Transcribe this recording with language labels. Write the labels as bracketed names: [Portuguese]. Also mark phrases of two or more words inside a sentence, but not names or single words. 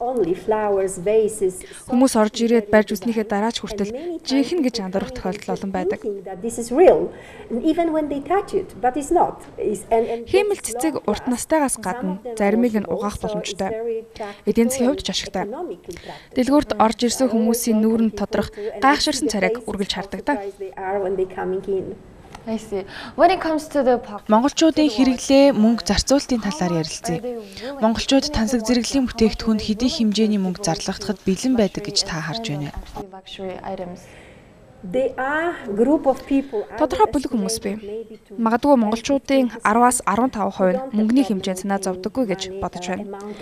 [Mongolian] Хүмүүс орж ирээд барьж үснийхээ дараа ч хүртэл жинхэнэ гэж андуурах тохиолдол олон байдаг. Хиймэл цэцэг урт настайгаас гадна заримыг нь угаах боломжтой. Эдийн засгийн хувьд ч ашигтай. Дэлгүүрт орж ирсэн хүмүүсийн нүүрэнд тодрох гайхширсан царайг үргэлж харддаг. [English] I see. When it comes to the [Mongolian] Монголчуудын хэрэглээ мөнгө зарцуулалтын талаар ярилцъя. Монголчууд тансаг зэрэглэлийн бүтээгдэхүүнд хэдий хэмжээний мөнгө зарлахдахад бэлэн байдаг гэж та харж байна. [English] luxury items. [Mongolian] Тодорхой бүлэг хүмүүс бий. Магадгүй монголчуудын 10-аас 15% нь мөнгөний хэмжээнд санаа зовдоггүй гэж бодож байна.